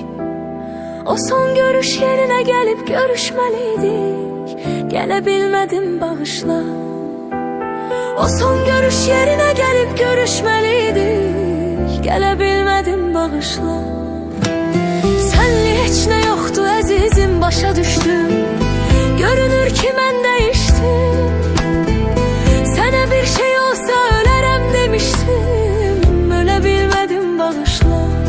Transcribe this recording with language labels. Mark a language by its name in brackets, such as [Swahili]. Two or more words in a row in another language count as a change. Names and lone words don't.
[Turkish] O son görüş yerine gelip görüşmeliydik, gelebilmedim bağışla. O son görüş yerine gelip görüşmeliydik, gelebilmedim bağışla. Senli hiç ne yoktu [Azerbaijani] əzizim, başa düştüm. Görünür ki mən değiştim. Sənə bir şey olsa ölərəm demiştim, ölə bilmədim bağışla.